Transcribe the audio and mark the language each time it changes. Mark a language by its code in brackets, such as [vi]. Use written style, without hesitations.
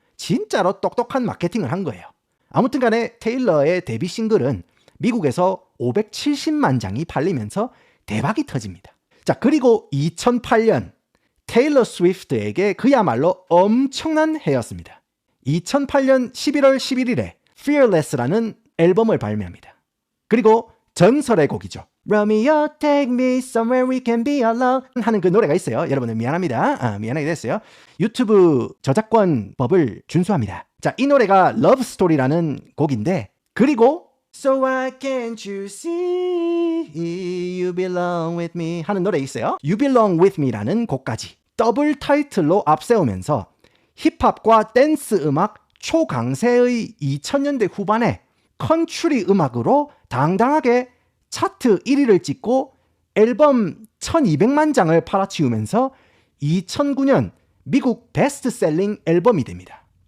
[ko] 진짜로 똑똑한 마케팅을 한 거예요. 아무튼 간에 테일러의 데뷔 싱글은 미국에서 570만 장이 팔리면서 대박이 터집니다. 자, 그리고 2008년 테일러 스위프트에게 그야말로 엄청난 해였습니다. 2008년 11월 11일에 Fearless라는 앨범을 발매합니다. 그리고 전설의 곡이죠. [en] Romeo, take me somewhere we can be alone [ko] 하는 그 노래가 있어요. 여러분들 미안합니다. 미안하게 됐어요. 유튜브 저작권 법을 준수합니다. 자, 이 노래가 Love Story라는 곡인데, 그리고 [en] So why can't you see you belong with me [ko] 하는 노래 있어요. You belong with me라는 곡까지 더블 타이틀로 앞세우면서 힙합과 댄스 음악 초강세의 2000년대 후반에 컨트리 음악으로 당당하게 차트 1위를 찍고 앨범 1200만 장을 팔아치우면서 2009년 미국 베스트셀링 앨범이 됩니다.